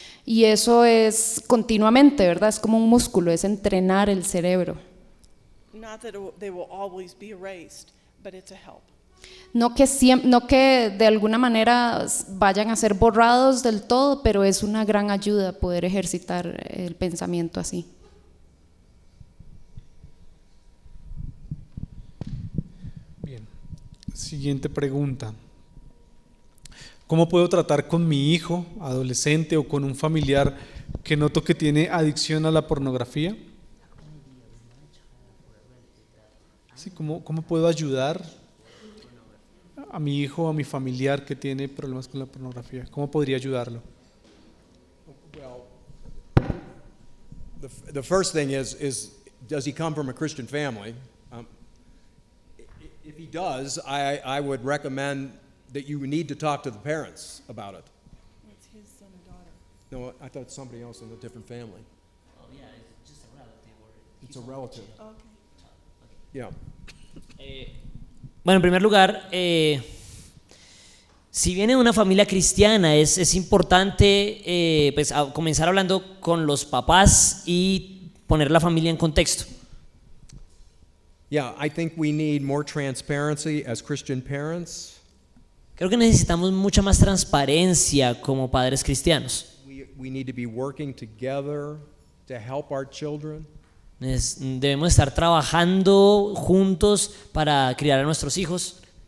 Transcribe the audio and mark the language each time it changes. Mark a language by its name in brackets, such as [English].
[Spanish] Y eso es continuamente, ¿verdad? Es como un músculo, es entrenar el cerebro. [English] Not that they will always be erased, but it's a help. [Spanish] No que de alguna manera vayan a ser borrados del todo, pero es una gran ayuda poder ejercitar el pensamiento así. Bien. Siguiente pregunta. ¿Cómo puedo tratar con mi hijo, adolescente o con un familiar que noto que tiene adicción a la pornografía? Sí, ¿cómo puedo ayudar a mi hijo o a mi familiar que tiene problemas con la pornografía? ¿Cómo podría ayudarlo? [English] Well, the first thing is does he come from a Christian family? If he does, I would recommend that you need to talk to the parents about it. It's his son or daughter. No, I thought somebody else in a different family. Oh, yeah, it's just a relative or It's a relative. Okay. Yeah. [Spanish] Bueno, en primer lugar, si viene de una familia cristiana, es importante pues, comenzar hablando con los papás y poner la familia en contexto. [English] Yeah, I think we need more transparency as Christian parents. [Spanish] Creo que necesitamos mucha más transparencia como padres cristianos. [English] We need to be working together to help our children. [Spanish] Debemos estar trabajando juntos para criar a nuestros hijos.